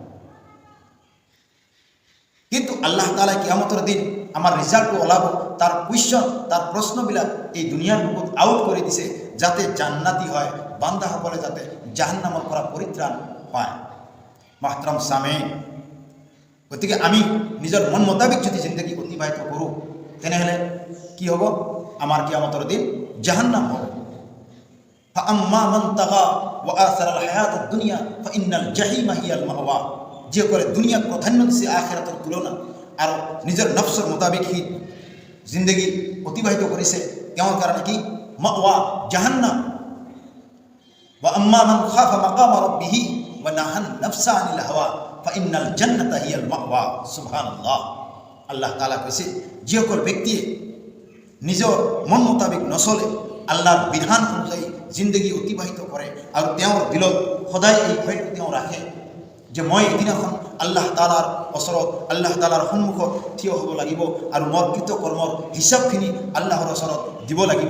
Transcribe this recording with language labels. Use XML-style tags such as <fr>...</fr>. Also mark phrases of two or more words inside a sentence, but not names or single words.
<as>কিন্তু আল্লাহ তাআলা কিয়ামতৰ দিন আমাৰ ৰিজাল্টটো ওলাব, তাৰ কুৱেশ্যন, তাৰ প্ৰশ্নবিলাক এই দুনিয়াৰ বুকুত আউট কৰি দিছে, যাতে জান্নাতি হয় বান্দাসকলে, যাতে জাহান্নামৰ পৰা পৰিত্ৰাণ পায়।</as> <ur>محترم سامعین,</ur> <as>গতিকে আমি নিজৰ মন মোতাবিক যদি জিন্দগী অতিবাহিত কৰোঁ, তেনেহ'লে কি হ'ব? আমাৰ কিয়ামতৰ দিন জাহান্নাম হ'ব।</as> <ar>فأما من طغى وآثر الحياة الدنيا فإن الجحيم هي المأوى,</ar> <as>যিসকলে দুনিয়াক প্ৰাধান্য দিছে আখিৰাতৰ তুলনাত আৰু নিজৰ নফচৰ মোতাবিক সি জিন্দগী অতিবাহিত কৰিছে, তেওঁৰ কাৰণে কি?</as> <ar>مأوى جهنم. وأما من خاف مقام ربه ونهى النفس عن الهوى فإن الجنة هي المأوى.</ar> <as>সুবহানাল্লাহ, আল্লাহ তাআলা কৈছে, যিসকল ব্যক্তিয়ে নিজৰ মন মোতাবিক নচলে, আল্লাহৰ বিধান অনুযায়ী জিন্দগী অতিবাহিত কৰে আৰু তেওঁৰ দিলত সদায় এই ভয়টো তেওঁ ৰাখে যে মই এদিনাখন আল্লাহ তাআলাৰ ওচৰত, আল্লাহ তাআলাৰ সন্মুখত থিয় হ'ব লাগিব আৰু মোৰ কৃত কৰ্মৰ হিচাপখিনি আল্লাহৰ ওচৰত দিব লাগিব।</as>